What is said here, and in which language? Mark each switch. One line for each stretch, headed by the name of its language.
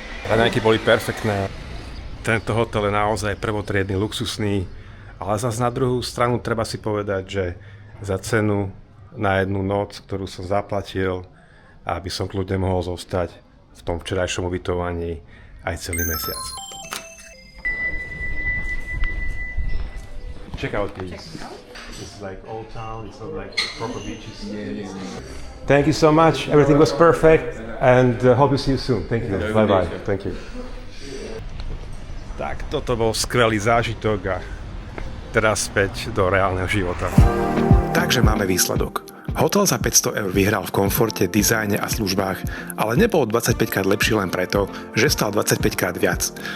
Slovak: Raňajky boli perfektné. Tento hotel je naozaj prvotriedny, luxusný, ale zase na druhú stranu treba si povedať, že za cenu na jednu noc, ktorú som zaplatil, aby som kľudne mohol zostať v tom včerajšom ubytovaní aj celý mesiac.
English: Check out please. This is like old town, it's not like proper beaches. Thank you so much, everything was perfect and hope to see you soon. Thank you, bye bye, thank you.
Slovak: Tak, toto bol skvelý zážitok a teraz späť do reálneho života. Takže máme výsledok. Hotel za 500 eur vyhral v komforte, dizajne a službách, ale nebol 25 krát lepší len preto, že stal 25 krát viac.